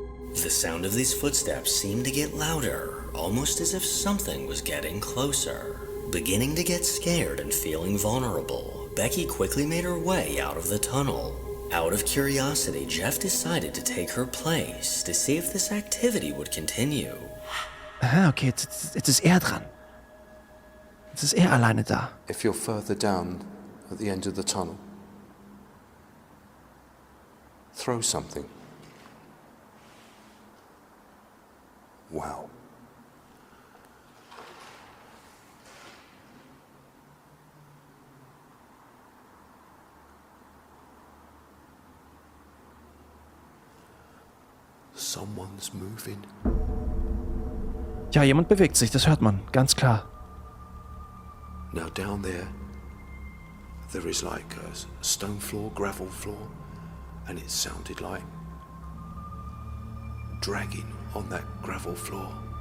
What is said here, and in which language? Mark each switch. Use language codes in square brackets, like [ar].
[en] The sound of these footsteps seemed to get louder, almost as if something was getting closer. Beginning to get scared and feeling vulnerable, Becky quickly made her way out of the tunnel. Out of curiosity, Jeff decided to take her place to see if this activity would continue. [de] Aha, okay, jetzt ist er dran. Jetzt ist er alleine da. [en] If you're further down at the end of the tunnel, throw something. Wow. Someone's moving. [de] Ja, jemand bewegt sich, das hört man, ganz klar. [en] Now down there is like a stone floor, gravel floor, and it sounded like dragging on that gravel floor.